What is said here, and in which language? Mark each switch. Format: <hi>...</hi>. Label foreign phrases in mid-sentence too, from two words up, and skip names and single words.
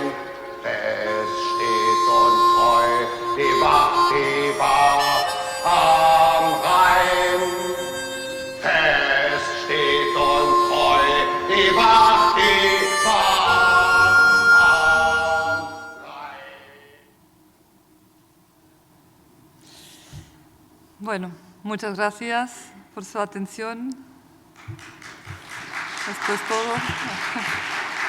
<de>Fest steht und treu die Wacht am Rhein. Fest steht und treu die Wacht am Rhein.</de> <es>Bueno, muchas gracias por su atención. Esto es todo.</es>